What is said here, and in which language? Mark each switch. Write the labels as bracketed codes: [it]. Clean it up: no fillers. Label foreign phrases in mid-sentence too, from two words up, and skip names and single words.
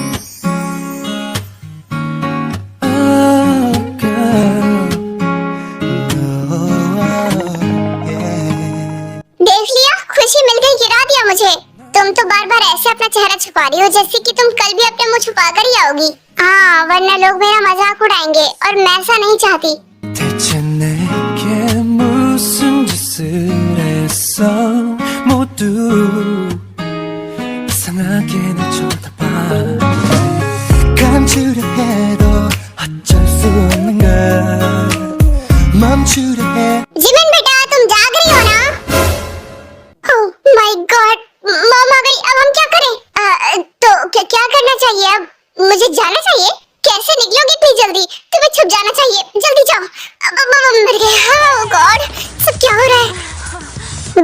[hi] देख लिया, खुशी मिल गई, गिरा दिया मुझे। तुम तो बार बार ऐसे अपना चेहरा छुपा रही हो जैसे कि तुम कल भी अपने मुंह छुपा कर ही आओगी। हाँ, वरना लोग मेरा मजाक उड़ाएंगे और मैं ऐसा नहीं चाहती। [ko] 대체 내게 무슨 짓을 했어 모두 이상하게 날 쳐다봐 감추려 해도 어쩔 수 없는 걸 멈추려 해 [hi] जिमिन बेटा, तुम जाग रही हो ना? [en] Oh my God, mom [hi] आ गई। अब हम क्या करें? तो क्या करना चाहिए अब? मुझे जाना चाहिए? कैसे निकलोगी इतनी जल्दी? तुम्हें छुप जाना चाहिए, जल्दी जाओ। अब मर गए। [en] Oh God, [hi] सब क्या हो रहा है?